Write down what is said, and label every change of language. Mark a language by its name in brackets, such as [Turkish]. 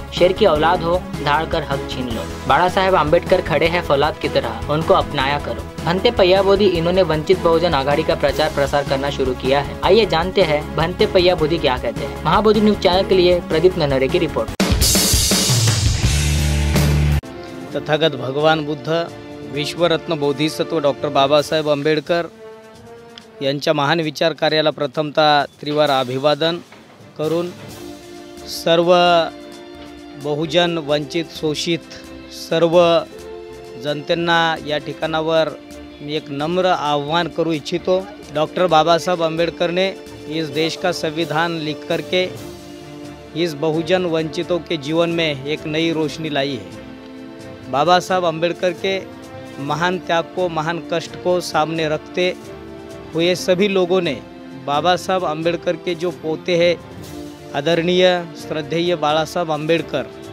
[Hindi] शेर की औलाद हो, धाड़ कर हक छीन लो। बाबा साहेब अम्बेडकर खड़े हैं फौलाद की तरह, उनको अपनाया करो। भंते पय्या बोधी इन्होंने वंचित बहुजन आघाड़ी का प्रचार प्रसार करना शुरू किया है। आइए जानते हैं भंते पय्या बोधी क्या कहते हैं। महाबोधि न्यूज चैनल के लिए प्रदीप ननरे की रिपोर्ट। [Marathi] तथागत भगवान बुद्ध, विश्वरत्न बोधिसत्व डॉक्टर बाबासाहेब आंबेडकर यांच्या महान विचार कार्याला प्रथमतः त्रिवार अभिवादन करून सर्व बहुजन वंचित शोषित सर्व जनतेंना या ठिकाणावर मी एक नम्र आह्वान करू इच्छितो। [Hindi] डॉक्टर बाबासाहेब आंबेडकर ने इस देश का संविधान लिख करके इस बहुजन वंचितों के जीवन में एक नई रोशनी लाई है। बाबा साहब आंबेडकर के महान त्याग को, महान कष्ट को सामने रखते हुए सभी लोगों ने बाबा साहब आंबेडकर के जो पोते हैं आदरणीय श्रद्धेय बाला साहब आंबेडकर,